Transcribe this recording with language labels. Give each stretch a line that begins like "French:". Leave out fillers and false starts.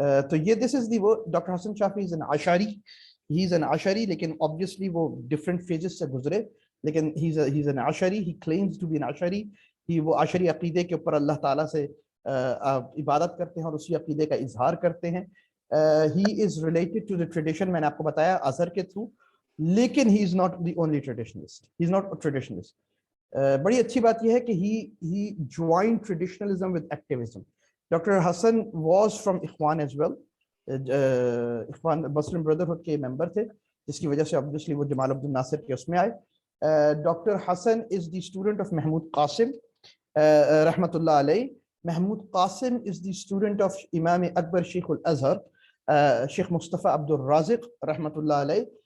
English: تو یہ this is the Dr. Hassan Shafi'i is an Ashari. He is an Ashari, لیکن obviously وہ different phases
Urdu: سے گزرے,
English: لیکن he's an Ashari. He claims to be an Ashari.
Urdu: وہ عشری عقیدے کے اوپر اللہ تعالیٰ سے عبادت کرتے ہیں اور اسی عقیدے کا اظہار کرتے ہیں.
English: He is related to the tradition,
Urdu: میں نے آپ کو بتایا ازہر کے تھرو,
English: لیکن he is not the only traditionalist. He is not a traditionalist.
Urdu: بڑی اچھی بات یہ ہے کہ
English: he joined traditionalism with activism. Dr. Hassan was from Ikhwan as well.
Urdu: اخوان مسلم بردرہڈ کے ممبر تھے جس کی وجہ سے obviously وہ جمال عبد الناصر کے اس میں آئے.
English: Doctor Hassan is the student of Mahmoud Qasim رحمۃ اللہ علیہ. Mahmoud Qasim is the student of امام اکبر sheikh al Azhar sheikh Mustafa Abdul Razzaq رحمۃ اللہ علیہ.